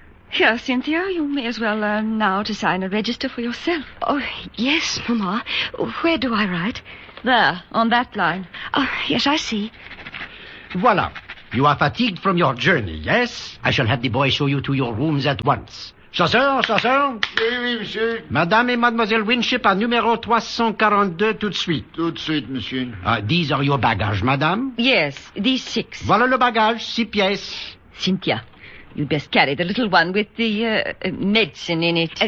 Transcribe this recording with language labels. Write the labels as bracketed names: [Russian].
[English] Here, Cynthia, you may as well learn now to sign a register for yourself. Oh, yes, Mama. Where do I write? There, on that line. Oh, yes, I see. [French] Voila. [English] You are fatigued from your journey, yes? I shall have the boy show you to your rooms at once. [French] Chasseur, chasseur. Oui, monsieur. Madame et Mademoiselle Winship are numéro 342 tout de suite. Tout de suite, monsieur. [English] These are your baggage, madame? Yes, these six. [French] Voilà le bagage, 6 pièces. [English] Cynthia, you'd best carry the little one with the medicine in it.